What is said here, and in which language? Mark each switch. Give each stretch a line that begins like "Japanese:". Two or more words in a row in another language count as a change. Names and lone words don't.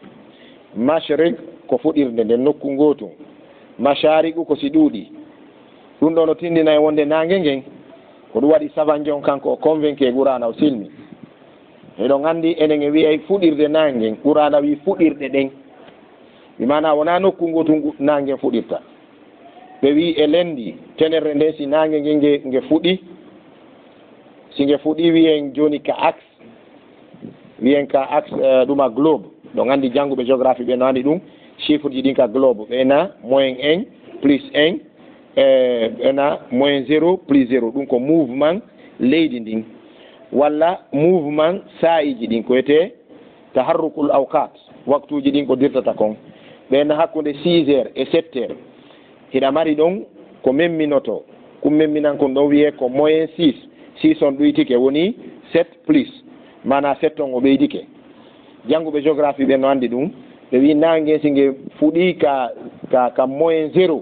Fula: mashriq ko fuɗirde nden nokku gotum mashariqu ko si ɗuuɗi ɗum ɗo no tindina e wonde nangue ngen ko ɗum waɗi savanjon kanko o convaincu e qur'ana o silmi eɗon andi enen e wiyay fuɗirde nangue qur'ana wi fuɗirɗe ɗen mi mana wona nokku gotum nangue fuɗirta ɓe wi e lendi tenerre nde si nangue nge fuɗi si nge fuɗi wiyen joni ka axe wiyen ka axe ɗuma globe ɗon andi jangguɓe géographie ɓe no andi ɗum chiffre ji ɗin ka globe ɓena
French: moins 1 plus 1
Fula: ɓena
French: moins 0 plus 0
Fula: ɗum ko mouvement leydi ndin walla mouvement sa'iji ɗin ko wiyete
Arabic: taharrukul awqat
Fula: waktuji ɗin ko dirtata kon ɓena hakkude
French: 6 heures et 7 heures
Fula: hiɗa mari ɗon ko memminoto kum memminan kon ɗon wiye ko
French: moins 6
Fula: on ɗoytike woni 7 plus mana 7 on o ɓeydike jannguɓe géographie ɓe no anndi ɗum ɓe wi nangue si nge fuɗi ka
French: moins 0